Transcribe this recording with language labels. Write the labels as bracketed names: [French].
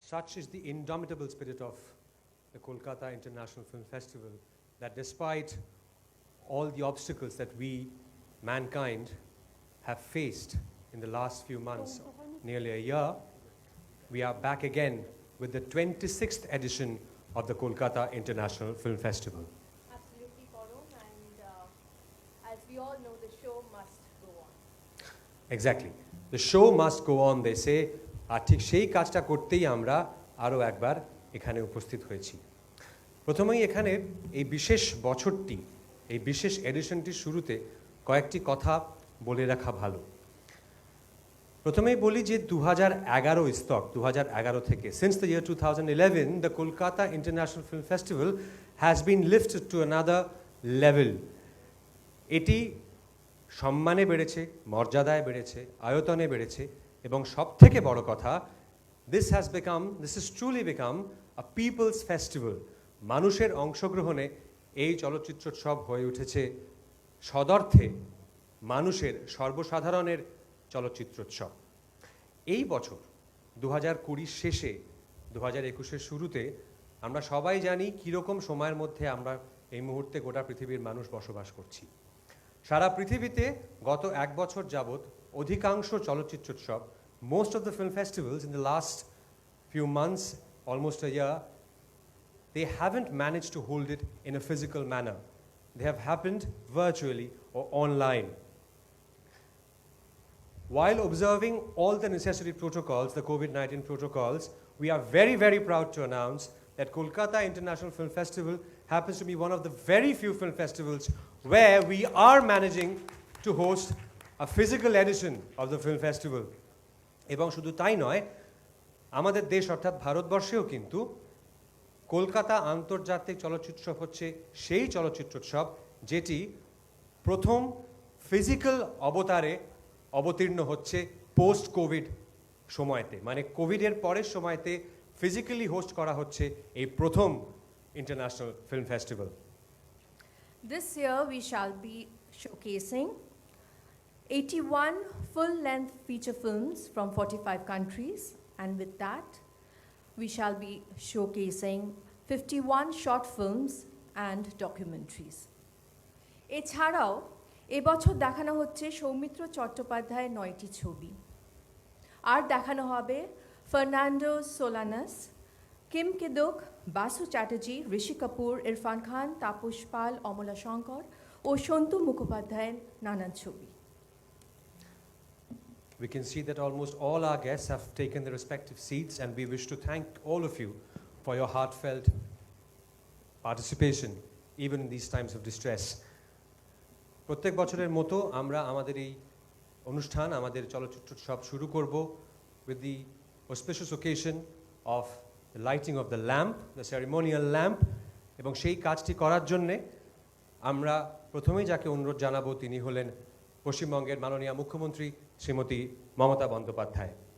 [English] Such is the indomitable spirit of the Kolkata International Film Festival that despite all the obstacles that we, mankind, have faced in the last few months, nearly a year, we are back again with the 26th edition of the Kolkata International Film Festival. Absolutely, Param, and as we all know, the show must go on. Exactly. The show must go on, they say. [Bangla] আর ঠিক সেই কাজটা করতেই আমরা আরও একবার এখানে উপস্থিত হয়েছি। প্রথমেই এখানে এই বিশেষ বছরটি, এই বিশেষ এডিশনটির শুরুতে কয়েকটি কথা বলে রাখা ভালো। প্রথমেই বলি যে 2011 ইস্তক 2011 থেকে [English] since the year 2011 the Kolkata International Film Festival has been lifted to another level. [Bangla] এটি সম্মানে বেড়েছে, মর্যাদায় বেড়েছে, আয়তনে বেড়েছে এবং সবথেকে বড় কথা [English] this has truly become a people's festival. [Bangla] মানুষের অংশগ্রহণে এই চলচ্চিত্রোৎসব হয়ে উঠেছে সদর্থে মানুষের সর্বসাধারণের চলচ্চিত্রোৎসব। এই বছর 2020 শেষে 2021 শুরুতে আমরা সবাই জানি কীরকম সময়ের মধ্যে আমরা এই মুহূর্তে গোটা পৃথিবীর মানুষ বসবাস করছি। সারা পৃথিবীতে গত এক বছর যাবৎ অধিকাংশ চলচ্চিত্রোৎসব, [English] most of the film festivals in the last few months, almost a year, they haven't managed to hold it in a physical manner. They have happened virtually or online. While observing all the necessary protocols, the COVID-19 protocols, we are very, very proud to announce that Kolkata International Film Festival happens to be one of the very few film festivals where we are managing to host a physical edition of the film festival. [Bangla] এবং শুধু তাই নয়, আমাদের দেশ অর্থাৎ ভারতবর্ষেও কিন্তু কলকাতা আন্তর্জাতিক চলচ্চিত্রোৎসব হচ্ছে সেই চলচ্চিত্রোৎসব যেটি প্রথম ফিজিক্যাল অবতারে অবতীর্ণ হচ্ছে পোস্ট কোভিড সময়তে, মানে কোভিডের পরের সময়তে ফিজিক্যালি হোস্ট করা হচ্ছে এই প্রথম international film festival. [English] This year we shall be showcasing 81 full-length feature films from 45 countries, and with that we shall be showcasing 51 short films and documentaries. [Bangla] এছাড়াও এবছর দেখানো হচ্ছে সৌমিত্র চট্টোপাধ্যায়ের 9টি ছবি, আর দেখানো হবে ফার্নান্ডো সোলানাস, কিম কিদুক, বাসু চ্যাটার্জি, ঋষি কাপুর, ইরফান খান, তাপস পাল, অমলা শঙ্কর ও সন্তু মুখোপাধ্যায়ের নানান ছবি। [English] We can see that almost all our guests have taken their respective seats, and we wish to thank all of you for your heartfelt participation, even in these times of distress. [Bangla] প্রত্যেক বছরের মতো আমরা আমাদের এই অনুষ্ঠান, আমাদের চলচ্চিত্রোৎসব শুরু করব [English] with the auspicious occasion of the lighting of the lamp, the ceremonial lamp, [Bangla] এবং সেই কাজটি করার জন্যে আমরা প্রথমেই যাকে অনুরোধ জানাবো তিনি হলেন পশ্চিমবঙ্গের মাননীয় মুখ্যমন্ত্রী শ্রীমতী মমতা বন্দ্যোপাধ্যায়।